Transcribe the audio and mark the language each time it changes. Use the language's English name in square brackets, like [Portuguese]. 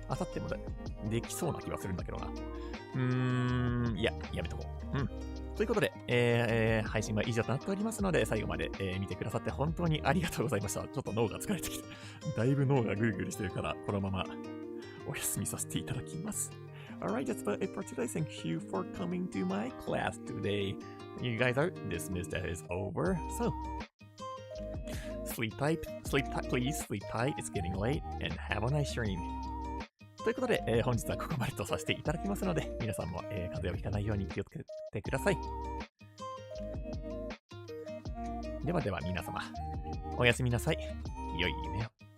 [Japanese] 明後日もできそうな気はするんだけどな。いや、やめとこう。ということで、配信は以上となっておりますので、最後まで、見てくださって本当にありがとうございました。ちょっと脳が疲れてきて、だいぶ脳がグルグルしてるから、このままお休みさせていただきます。 [English] Alright, that's about it for today. Thank you for coming to my class today. You guys are dismissed. That is over. So, sleep tight, please sleep tight. It's getting late and have a nice stream. [Japanese] ということで、本日はここまでとさせていただきますので、皆さんも、風邪をひかないように気をつけてください。ではでは皆様、おやすみなさい。良い夢を。